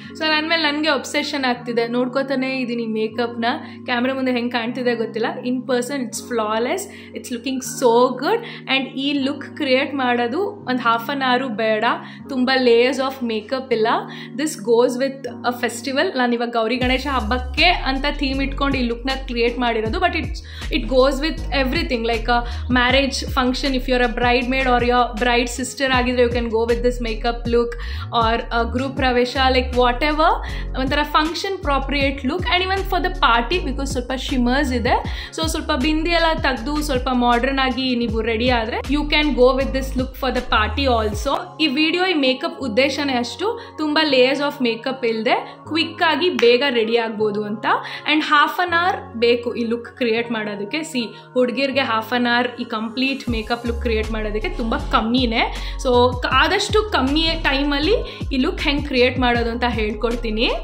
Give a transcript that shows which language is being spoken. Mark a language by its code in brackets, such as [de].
[kn] So ನನಗೆ obsession ಆಗ್ತಿದೆ ನೋಡ್ಕೋತಾನೆ ಇದೀನಿ ಮೇಕಪ್ ನ ಕ್ಯಾಮೆರಾ ಮುಂದೆ ಹೆಂಗೆ ಕಾಣ್ತಿದೆ ಗೊತ್ತಿಲ್ಲ [en] in person it's flawless, it's looking so good [kn] and ಈ look create ಮಾಡೋದು ಒಂದು half an hour ಬೇಡ, ತುಂಬಾ layers of makeup ಇಲ್ಲ. [en] This goes with a festival. [kn] ನಾನು ಇವಾಗ ಗೌರಿ ಗಣೇಶ ಹಬ್ಬಕ್ಕೆ ಅಂತ ಥೀಮ್ ಇಟ್ಕೊಂಡು ಈ look ನ ಕ್ರಿಯೇಟ್ ಮಾಡಿರೋದು, [en] but it goes with everything like a marriage function. If you're a bridemaid or your bride sister agidre, you can go with this makeup look, or a group pravesha, like whatever ontara function appropriate look. And even for the party, because ಸ್ವಲ್ಪ shimmers ಇದೆ, so [kn] ಸ್ವಲ್ಪ ಬಿಂದಿ ಎಲ್ಲ ತೆಗೆದು ಸ್ವಲ್ಪ modern ಆಗಿ ನೀವು ready ಆದ್ರೆ [en] you can go with this look for the party also. [kn] ಈ ವಿಡಿಯೋ ಈ ಮೇಕಪ್ ಉದ್ದೇಶನೇ ಅಷ್ಟು, ತುಂಬಾ ಲೇಯರ್ಸ್ ಆಫ್ ಮೇಕಪ್ ಇಲ್ಲದೆ ಕ್ವಿಕ್ ಆಗಿ ಬೇಗ ರೆಡಿ ಆಗ್ಬೋದು ಅಂತ. ಅಂಡ್ ಹಾಫ್ ಅನ್ ಅವರ್ ಬೇಕು ಈ ಲುಕ್ ಕ್ರಿಯೇಟ್ ಮಾಡೋದಕ್ಕೆ. ಸಿ ಹುಡುಗಿರ್ಗೆ ಹಾಫ್ ಅನ್ ಅವರ್ ಈ ಕಂಪ್ಲೀಟ್ ಮೇಕಪ್ ಲುಕ್ ಕ್ರಿಯೇಟ್ ಮಾಡೋದಕ್ಕೆ ತುಂಬ ಕಮ್ಮಿನೇ. ಸೊ ಆದಷ್ಟು ಕಮ್ಮಿ ಟೈಮಲ್ಲಿ ಈ ಲುಕ್ ಹೆಂಗೆ ಕ್ರಿಯೇಟ್ ಮಾಡೋದು ಅಂತ ಹೇಳ್ಕೊಡ್ತೀನಿ.